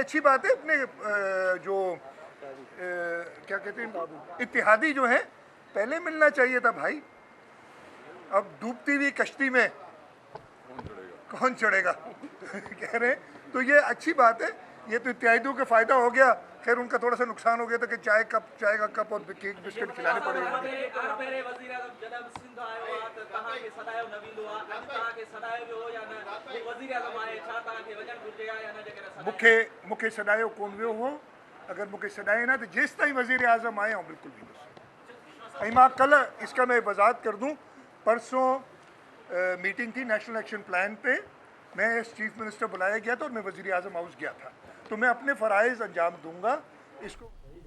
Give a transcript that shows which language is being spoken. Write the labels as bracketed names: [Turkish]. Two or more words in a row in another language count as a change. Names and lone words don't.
[Urdu] اچھی بات ہے، اپنے جو کیا کہتے ہیں اتحادی جو ہے، پہلے ملنا چاہیے تھا بھائی. اب ڈوبتی ہوئی کشتی میں کون چڑھے گا کہہ رہے ہیں، تو یہ اچھی بات ہے. یہ تو اتحادیوں کا فائدہ ہو گیا۔ خیر ان کا تھوڑا سا نقصان ہو گیا تھا کہ چائے کا کپ اور [English] cake biscuit [Urdu] کھلانے پڑے. [Sindhi] मूंखे सॾायो कोन वियो हो, अगर मूंखे सॾाए ना तो जेसि ताईं वज़ीर आज़म आए [Urdu] بالکل بھی [Sindhi] बस। ऐं मां कल [Urdu] اسکا میں وضاحت کر دوں، پرسوں میٹنگ تھی نیشنل ایکشن پلان پہ، میں [English] chief minister [Urdu] بلایا گیا تھا اور میں وزیر اعظم ہاؤس گیا تھا، تو میں اپنے فرائض انجام دوں گا اسکو.